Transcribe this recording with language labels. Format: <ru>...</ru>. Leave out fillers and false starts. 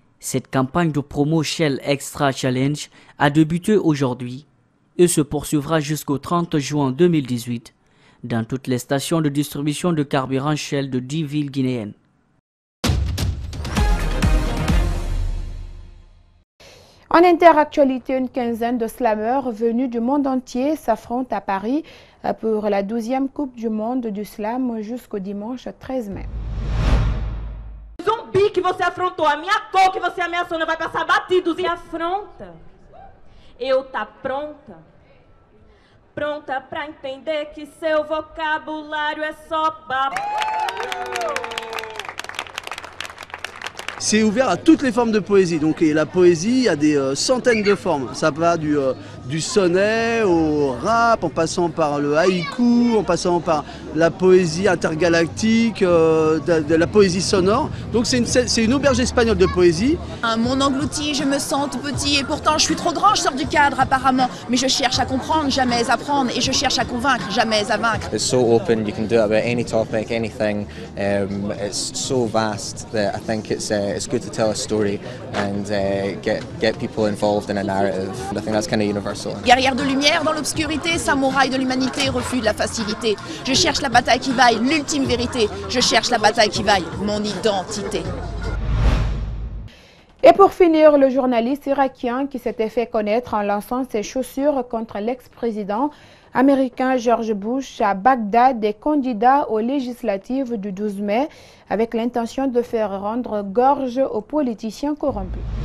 <fr>Cette campagne de promo Shell Extra Challenge a débuté aujourd'hui et se poursuivra jusqu'au 30 juin 2018 dans toutes les stations de distribution de carburant Shell de 10 villes guinéennes. En interactualité, une quinzaine de slameurs venus du monde entier s'affrontent à Paris pour la 12e Coupe du Monde du Slam jusqu'au dimanche 13 mai.</fr> <pt>Zumbi que você afrontou, a minha cor que você ameaçou não vai passar batido. E afronta. Eu tá pronta. Pronta pra entender que seu vocabulário é só papo.</pt> <fr>C'est ouvert à toutes les formes de poésie. Donc, et la poésie, il y a des centaines de formes. Ça va du sonnet au rap, en passant par le haïku, en passant par la poésie intergalactique, de la poésie sonore. Donc c'est une auberge espagnole de poésie. Mon englouti, je me sens tout petit et pourtant je suis trop grand, je sors du cadre apparemment. Mais je cherche à comprendre, jamais à apprendre, et je cherche à convaincre, jamais à vaincre.</fr> <en>It's so open, you can do it about any topic, anything. It's so vast that I think it's good to tell a story and get people involved in a narrative. I think that's kind of universal.</en> <fr>Guerrière de lumière dans l'obscurité, samouraï de l'humanité, refus de la facilité. Je cherche la bataille qui vaille l'ultime vérité. Je cherche la bataille qui vaille mon identité. Et pour finir, le journaliste irakien qui s'était fait connaître en lançant ses chaussures contre l'ex-président américain George Bush à Bagdad est candidat aux législatives du 12 mai avec l'intention de faire rendre gorge aux politiciens corrompus.</fr>